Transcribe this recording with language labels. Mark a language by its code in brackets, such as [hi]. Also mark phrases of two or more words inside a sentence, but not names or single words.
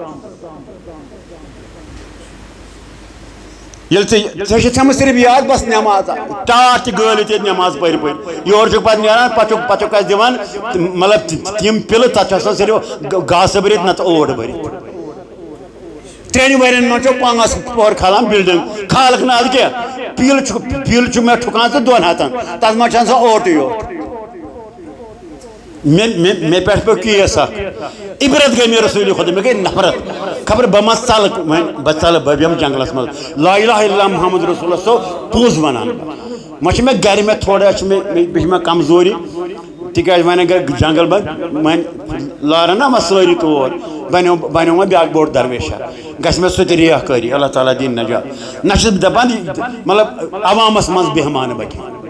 [ks] ژےٚ چھُ تھٲومٕژ صرف یاد بس نٮ۪ماز ٹاٹھ تہِ گٲلِتھ ییٚتہِ نٮ۪ماز پٔرۍ پٔرۍ یورٕ چھُکھ پتہٕ نیران پتہٕ چھُکھ اَسہِ دِوان مطلب تِم پِلہٕ تتھ چھُ آسان صرف گاسہٕ بٔرِتھ نتہٕ اوٹ بٔرِتھ 3 ؤرین منٛز چھُ 5 پۄہر کھالان بِلڈنگ کھالکھ نہٕ ادٕ کینٛہہ پیٖل چھُ مےٚ ٹھُکان ژٕ 2 ہتن تتھ منٛز چھُ آسان اوٹٕے یوت مےٚ پٮ۪ٹھ پیوٚو کیس اکھ عبرت گٔے مےٚ رسوٗلِ خۄدا مےٚ گٔے نفرت خبر بہٕ ما ژلہٕ وۄنۍ بہٕ ژلہٕ بہٕ بیٚہمہٕ جنگلس منٛز [ar] لا الہ الا اللہ محمد رسول اللہ [ks] صٲب پوٚز ونان وۄنۍ چھِ مےٚ گرِ مےٚ تھوڑا چھِ بیٚیہِ چھِ مےٚ کمزوری تِکیٛازِ وۄنۍ اگر جنگل وۄنۍ لارن نا وۄنۍ سٲری تور بنیو وۄنۍ بیٛاکھ بوٚڑ درویشا گژھِ مےٚ سُہ تہِ ریح کٲری اللہ تعالیٰ دِنۍ نجات نہ چھُس بہٕ دپان مطلب عوامس منٛز بیٚہمہٕ نہٕ بہٕ کینٛہہ